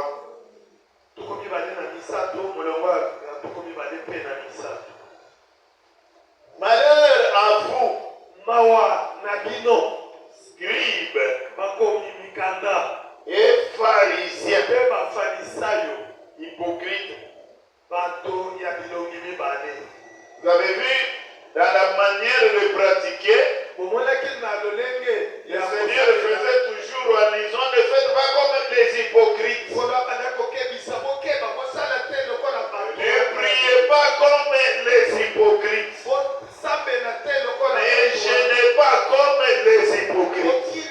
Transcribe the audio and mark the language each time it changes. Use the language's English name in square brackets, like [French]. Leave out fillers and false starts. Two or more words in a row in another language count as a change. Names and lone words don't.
[Lingala] Tuku mibale na misato molongo ya tuku mibale pe na misato. [French] Malheur à vous, [Lingala] Mawa na bino [French] scribes [Lingala] bakomi mikanda [French] et pharisiens, [Lingala] pe bafarisayo [French] hypocrites. [Lingala] bato ya bilongi mibale. [French] Vous avez vu, dans la manière de pratiquer, [Lingala] Bomonaki na lolenge [French] le [Lingala] ya [French] Seigneur faisait toujours en disant, ne faites pas comme les hypocrites. Ne priez pas comme les hypocrites. Ne gênez pas comme les hypocrites.